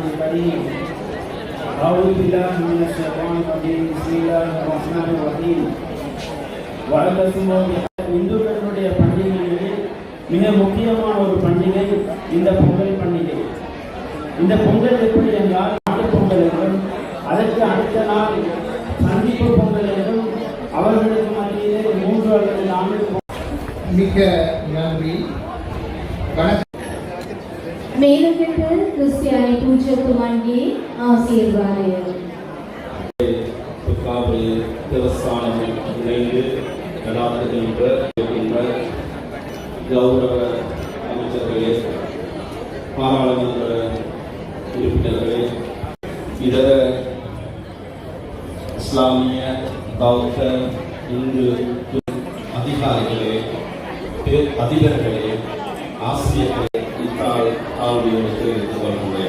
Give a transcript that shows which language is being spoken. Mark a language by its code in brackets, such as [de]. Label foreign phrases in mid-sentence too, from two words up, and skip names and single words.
[ar] العليم أعوذ بالله من الشيطان الرجيم بسم الله الرحمن الرحيم واعتصموا [ta] இந்துக்களுடைய பண்டிகைகளில் மிக முக்கியமான ஒரு பண்டிகை இந்த பொங்கல் பண்டிகை. இந்த பொங்கல் எப்படி என்றால் மாட்டுப் பொங்கல் என்றும் அதற்கு அடுத்த நாள் சந்திப்பு பொங்கல் என்றும் அவர்களுக்கு மத்தியிலே 3 அல்லது 4 மிக நன்றி. [si] මේලකට ක්‍රිස්තියානි පූජකතුමන්ගේ ආශිර්වාදය. [ta] தேவஸ்தானத்தில் இணைந்து நடாத்துகின்ற கௌரவ அமைச்சர்களே, பாராளுமன்ற உறுப்பினர்களே, இதர இஸ்லாமிய பௌத்த இந்து அதிகாரிகளே, அதிபர்களே, ஆசிரியர்களே, ஆளுநரை தெரிவித்துக் கொள்கிறேன்.